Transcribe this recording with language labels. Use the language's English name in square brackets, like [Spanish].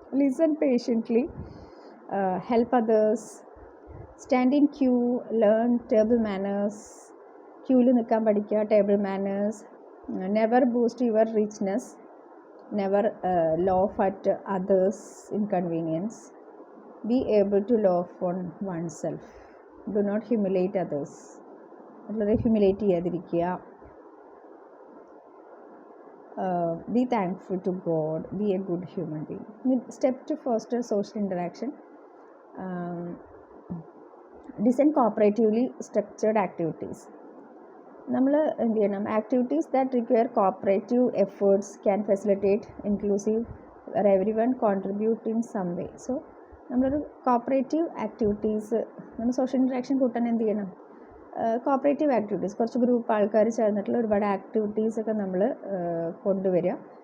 [English] Listen patiently. Help others. Stand in queue, learn table manners, [Malayalam] ക്യൂവിൽ നിൽക്കാൻ പഠിക്കുക. [English] Table manners. Never boost your richness, never laugh at others' inconvenience. Be able to laugh on oneself. Do not humiliate others. [Malayalam] വളരെ humiliate ചെയ്യാതിരിക്കുക. [English] Be thankful to God. Be a good human being. Step to foster social interaction. Design cooperatively structured activities. [Malayalam] നമ്മൾ എന്ത് ചെയ്യണം, [English] Activities that require cooperative efforts can facilitate inclusive where every one contribute in some way. [Malayalam] So നമ്മളൊരു cooperative activities, നമ്മൾ social interaction കൂട്ടാൻ എന്ത് ചെയ്യണം, cooperative activities, കുറച്ച് group ആൾക്കാർ ചേർന്നിട്ടുള്ള ഒരുപാട് ആക്ടിവിറ്റീസൊക്കെ നമ്മൾ കൊണ്ടുവരിക.